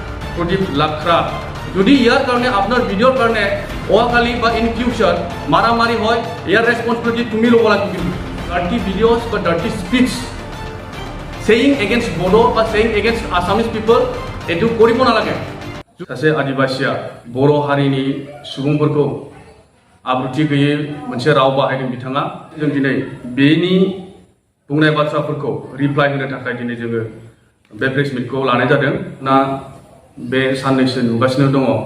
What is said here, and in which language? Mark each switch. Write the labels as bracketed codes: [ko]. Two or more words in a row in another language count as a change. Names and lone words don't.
[as] प्रदीप लाखरा যদি ইয়ার কারণে আপনার ভিডিওর কারণে ওয়াকালি বা [en] in future [as] মারামারি হয় ইয়ার রেসপন্সিবিলিটি তুমি ল'ব লাগিব [en] dirty videos or dirty speech saying against Bodo or saying against Assamese people [as] এটু কৰিব নালাগে [brx] सासे आदिबासिया बर' हारिनि सुबुंफोरखौ आब्रुथि गैयै मोनसे राव बाहायदों बिथाङा जों दिनै बेनि बुंनाय बाथ्राफोरखौ रिप्लाइ होनो थाखाय दिनै जोङो बे प्रेस मिटखौ लानाय जादों ना बे साननैसो नुगासिनो दङ